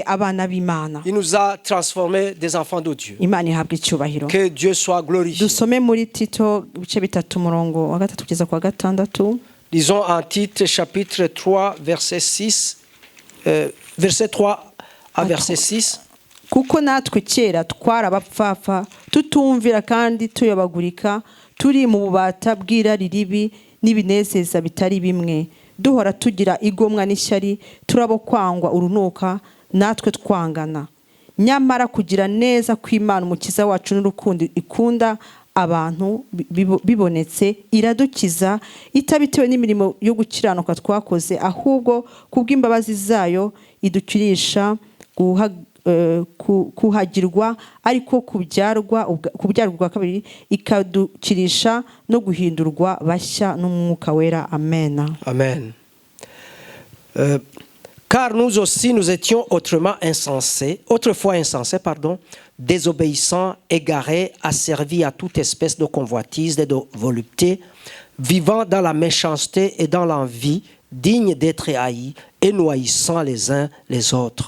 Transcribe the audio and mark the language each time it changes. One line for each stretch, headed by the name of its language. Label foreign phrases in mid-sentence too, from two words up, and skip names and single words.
French: Il nous a transformés des enfants de Dieu. Que Dieu soit glorifié. Lisons en Tite chapitre 3 verset 6. Verset 3 à verset 6.
Kinyarwanda: Kuko natwe kera twarabapfafa tutumvira kandi tuyobagurika turi mu bubata bw'irari ribi n'ibinezeza bitari bimwe duhora tugira igomwa n'ishyari turabo kwangwa urunuka natwe twangana nyamara kugira neza kw'Imana umukiza wacu n'urukundo ikunda abantu bibonetse iradukiza itabitewe n'imirimo yo gukiranuka twakoze, ahubwo kubw'imbabazi zayo idukirisha kuhagirwa ariko kubyarwa kabiri ikadukirisha no guhindurwa bashya n'umwuka wera. Amen. Amen.
French: Car nous aussi nous étions autrefois insensés, désobéissants, égarés, asservis à toute espèce de convoitise et de volupté, vivant dans la méchanceté et dans l'envie, dignes d'être haïs et noyissant les uns les autres.